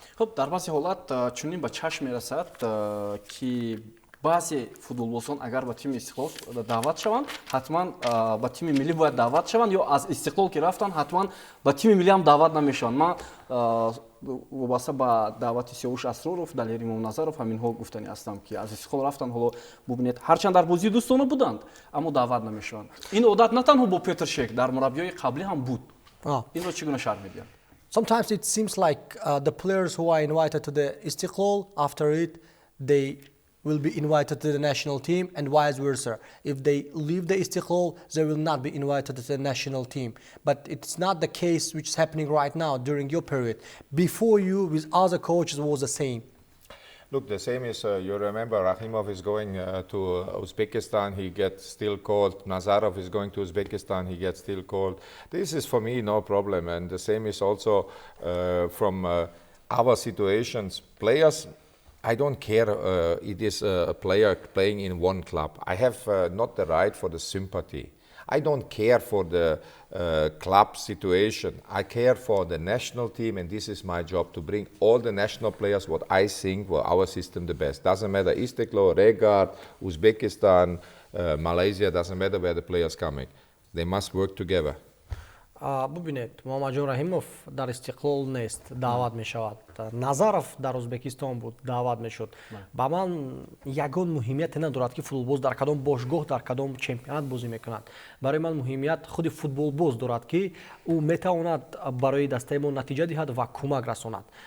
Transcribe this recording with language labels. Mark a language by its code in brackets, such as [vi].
[tg] Хуб, дар баъзе ҳолат чунин ба чашм мерасад ки баъзе футболбозон агар ба тими Истиқлол даъват шаванд, ҳатман ба тими миллӣ бояд даъват шаванд, ё аз Истиқлол ки рафтанд, ҳатман ба тими миллӣ ҳам даъват намешаванд. Ман вобаста ба даъвати Сиёвуш Асроров, Далер Имомназаров ҳаминҳо гуфтанӣ ҳастам ки аз Истиқлол рафтанд, ҳоло бубинед ҳарчанд дар бозии дӯстона буданд, аммо даъват намешаванд. Ин одат на танҳо бо Петр Шегрт, дар мураббиёи қаблӣ ҳам буд. Инро чӣ гуна шарҳ медиҳанд? [en] Sometimes it seems like the players who are invited to the Istiqlal, after it, they will be invited to the national team and vice versa. If they leave the Istiqlal, they will not be invited to the national team. But it's not the case which is happening right now during your period. Before you, with other coaches, was the same. Look, the same is, you remember Rahimov is going to Uzbekistan, he gets still called. Nazarov is going to Uzbekistan, he gets still called. This is for me no problem. And the same is also from our situations. Players, I don't care it is a player playing in one club. I have not the right for the sympathy. I don't care for the club situation. I care for the national team, and this is my job to bring all the national players what I think for our system the best. Doesn't matter Istiqlal, Šegrt, Uzbekistan, Malaysia, doesn't matter where the players coming. They must work together. [tg] бубинед, Муҳаммаҷон Раҳимов дар Истиқлол нест, даъват мешавад. Назаров дар Узбекистон буд, даъват мешуд. Ба ман ягон муҳимияте надорад ки футболбоз дар кадом бошгоҳ, дар кадом чемпионат бозӣ мекунад. Барои ман муҳимият худи футболбоз дорад ки ӯ метавонад барои дастаи мо натиҷа диҳад ва кӯмак расонад.